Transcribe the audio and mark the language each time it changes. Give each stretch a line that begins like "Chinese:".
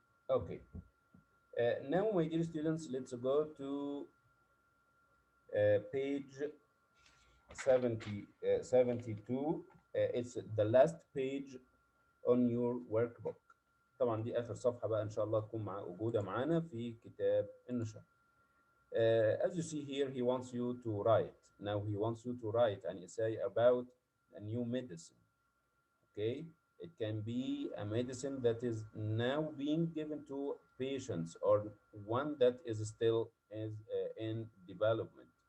English: Okay. Now, my dear students, let's go to page 72. It's the last page on your workbook.
Arabic: طبعا دي آخر صفحة بقى إن شاء الله تكون موجودة معانا في كتاب النشاط.
English: As you see here, he wants you to write. Now he wants you to write an essay about a new medicine. Okay, it can be a medicine that is now being given to patients or one that is still in development.